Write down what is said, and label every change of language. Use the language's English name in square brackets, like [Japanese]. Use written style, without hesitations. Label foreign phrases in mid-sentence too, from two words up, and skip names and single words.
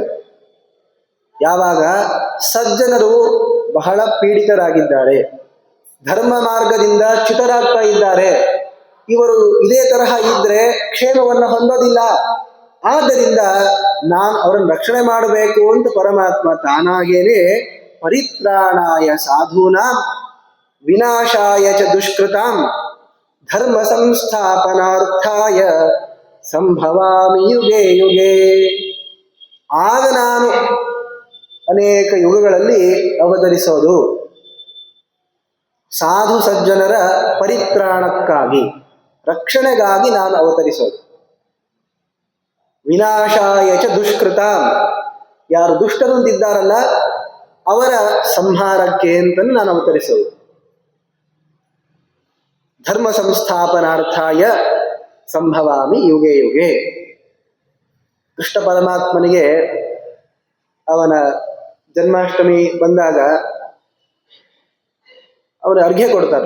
[Kannada] ಯಾವಾಗ ಸಜ್ಜನರು ಬಹಳ ಪೀಡಿತರಾಗಿದ್ದಾರೆ, ಧರ್ಮ ಮಾರ್ಗದಿಂದ ಚ್ಯುತರಾಗ್ತಾ ಇದ್ದಾರೆ, ಇವರು ಇದೇ ತರಹ ಇದ್ರೆ ಕ್ಷೇಮವನ್ನು ಹೊಂದೋದಿಲ್ಲ, ಆದ್ದರಿಂದ ನಾನು ಅವರನ್ನು ರಕ್ಷಣೆ ಮಾಡಬೇಕು ಅಂತ ಪರಮಾತ್ಮ ತಾನಾಗೇನೆ [Sanskrit] ಪರಿತ್ರಾಣಾಯ ಸಾಧೂನಾಂ ವಿನಾಶಾಯ ಚ ದುಷ್ಕೃತಾಂ ಧರ್ಮ ಸಂಸ್ಥಾಪನಾರ್ಥಾಯ ಸಂಭವಾಮಿ ಯುಗೆ ಯುಗೆ. [Kannada] ಆಗ ನಾನು ಅನೇಕ ಯುಗಗಳಲ್ಲಿ ಅವತರಿಸೋದು ಸಾಧು ಸಜ್ಜನರ ಪರಿತ್ರಾಣಕ್ಕಾಗಿ, ರಕ್ಷಣೆಗಾಗಿ ನಾನು ಅವತರಿಸೋದು. [Sanskrit] ವಿನಾಶಾಯ ಚ ದುಷ್ಕೃತಾಂ, [Kannada] ಯಾರು ದುಷ್ಟರು ಅಂತಿದ್ದಾರಲ್ಲ ಅವರ ಸಂಹಾರಕ್ಕೆ ಅಂತ ನಾನು ಅವತರಿಸೋದು. [Sanskrit] ಧರ್ಮ ಸಂಸ್ಥಾಪನಾರ್ಥಾಯ ಸಂಭವಾಮಿ ಯುಗೆ ಯುಗೆ. [Kannada] ಕೃಷ್ಣ ಪರಮಾತ್ಮನಿಗೆ ಅವನ ಜನ್ಮಾಷ್ಟಮಿ ಬಂದಾಗ ಅವನು ಅರ್ಘ್ಯ ಕೊಡ್ತಾರೆ.